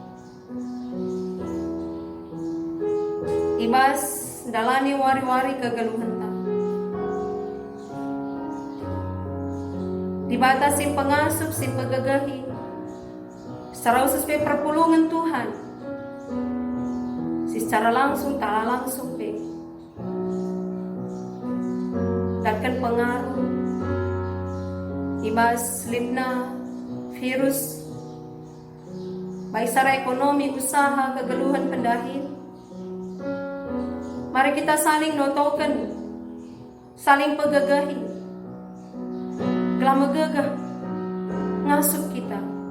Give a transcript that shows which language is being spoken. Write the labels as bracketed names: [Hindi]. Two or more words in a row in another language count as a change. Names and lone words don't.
[Batak Karo] ibas dalani wari-wari kegeluhan ta. Dibatasi pengasup si pegagahi secara khusus pe perpulungan Tuhan si secara langsung tak langsung pe datkan pengaruh ibas lipna virus [Indonesian] baik secara ekonomi, usaha, [Batak Karo] kegeluhan pendahil. Mari kita saling notokan, saling pegagahi, gelah megagah ngasup kita.